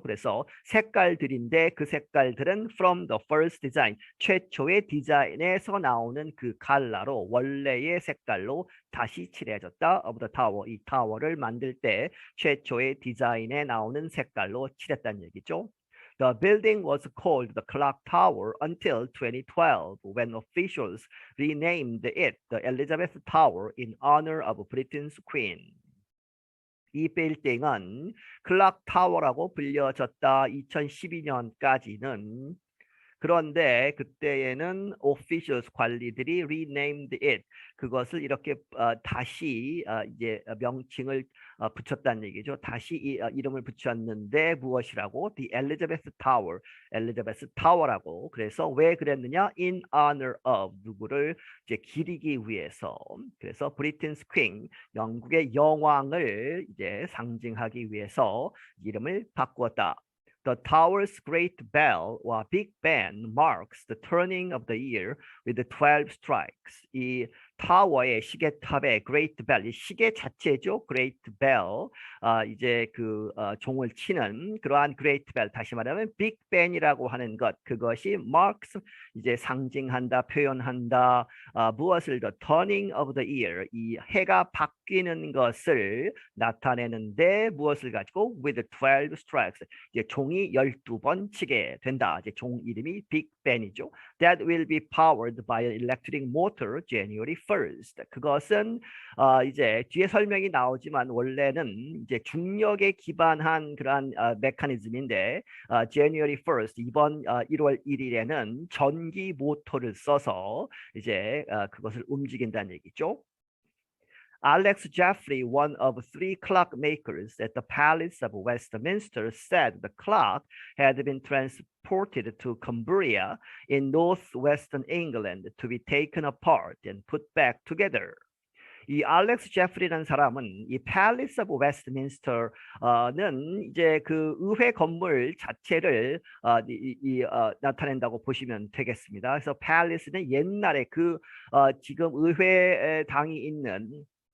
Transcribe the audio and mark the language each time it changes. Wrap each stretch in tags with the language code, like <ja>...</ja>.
<ko>그래서 색깔들인데 그 색깔들은</ko> <en>from the first design</en> <ko>최초의 디자인에서 나오는 그 컬러로 원래의 색깔로 다시 칠해졌다.</ko> <en>of the tower</en> <ko>이 타워를 만들 때 최초의 디자인에 나오는 색깔로 칠했다는 얘기죠.</ko> <en>The building was called the Clock Tower until 2012 when officials renamed it the Elizabeth Tower in honor of Britain's Queen.</en> <ko>이 빌딩은 클락 타워라고 불려졌다. 2012년까지는 그런데 그때에는</ko> <en>officials</en> <ko>관리들이</ko> <en>renamed it</en> <ko>그것을 이렇게 다시 이제 명칭을 붙였다는 얘기죠. 다시 이름을 붙였는데 무엇이라고?</ko> <en>The Elizabeth Tower,</en> <ko>엘리자베스 타워라고. 그래서 왜 그랬느냐?</ko> <en>In honor of</en> <ko>누구를 이제 기리기 위해서. 그래서</ko> <en>Britain's Queen,</en> <ko>영국의 여왕을 이제 상징하기 위해서 이름을 바꾸었다.</ko> <en>The tower's great bell or Big Ben marks the turning of the year with the 12 strikes.</en> <ko>이 타워의 시계탑의</ko> <en>great bell,</en> <ko>이 시계 자체죠.</ko> <en>great bell,</en> <ko>이제 그 종을 치는 그러한 great bell, 다시 말하면 Big Ben이라고 하는 것, 그것이</ko> <en>marks,</en> <ko>이제 상징한다, 표현한다, 무엇을</ko> <en>the turning of the year,</en> <ko>이 해가 바뀌는 것을 나타내는데 무엇을 가지고</ko> <en>with 12 strikes,</en> <ko>이제 종이 12번 치게 된다. 이제 종 이름이 Big Ben이죠.</ko> <en>That will be powered by an electric motor January 1st.</en> <ko>그것은 이제 뒤에 설명이 나오지만 원래는 이제 중력에 기반한 그러한 메커니즘인데</ko> <en>January 1st</en> <ko>이번 1월 1일에는 전기 모터를 써서 이제 그것을 움직인다는 얘기죠.</ko> <en>Alex Jeffrey, one of three clock makers at the Palace of Westminster, said the clock had been transported to Cumbria in northwestern England to be taken apart and put back together.</en> <ko>이 알렉스 제프리라는 사람은 이 팰리스 오브 웨스트민스터는 이제 그 의회 건물 자체를 나타낸다고 보시면 되겠습니다. 그래서 팰리스는 옛날에 그 지금 의회당이 있는</ko>